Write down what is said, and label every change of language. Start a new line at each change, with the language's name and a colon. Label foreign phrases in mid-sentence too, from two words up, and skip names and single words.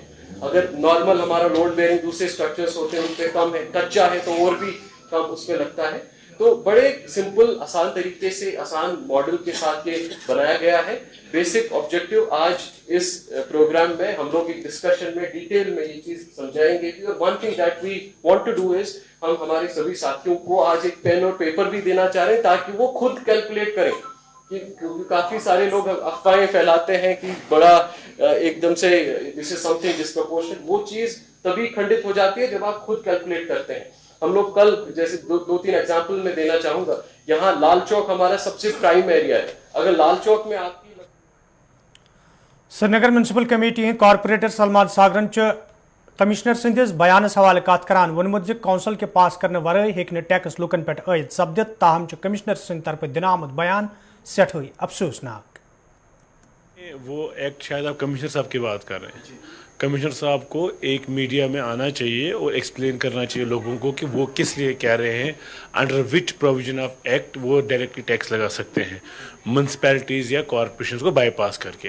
Hindi: अगर नॉर्मल हमारा
English: load bearing
Hindi: दूसरे स्ट्रक्चर्स होते हैं उन पे कम है, कच्चा है तो और भी कम उसमें लगता है। तो बड़े सिंपल आसान तरीके से आसान मॉडल के साथ ये बनाया गया है।
English: Basic objective
Hindi: आज इस प्रोग्राम में हम लोग एक डिस्कशन में डिटेल में ये चीज समझाएंगे कि
English: One thing that we want to do is,
Hindi: हम हमारे सभी साथियों को आज एक पेन और पेपर भी देना चाह रहे हैं ताकि वो खुद कैलकुलेट करें। क्योंकि काफी सारे लोग अफवाहें फैलाते हैं कि बड़ा एकदम से
English: this is something disproportionate,
Hindi: वो चीज तभी खंडित हो जाती है जब आप खुद कैलकुलेट करते हैं। हम लोग कल जैसे दो तीन एग्जांपल में देना चाहूंगा। यहाँ लाल चौक हमारा सबसे
English: prime area
Hindi: है। अगर लाल चौक में आपकी
Kashmiri: श्रीनगर म्यूनसिपल कमेटी कॉर्पोरेटर सलमान सागरन कमिश्नर संदिस बयानस हवाले कत करान वोनमुत ज काउंसिल के पास करने वरय हेक्ने टैक्स लुकन पे आयद सपदित, ताहम कमिश्नर सिंह तरफ दिन आमद बयान सेठई अफसोसनाक।
Hindi: वो एक्ट शायद आप कमिश्नर साहब की बात कर रहे हैं। कमिश्नर साहब को एक मीडिया में आना चाहिए और एक्सप्लेन करना चाहिए लोगों को कि वो किस लिए कह रहे हैं,
English: under which provision of act
Hindi: वो डायरेक्टली टैक्स लगा सकते हैं म्यूनसिपैलिटीज़ या कॉरपोरेशन को बाईपास करके।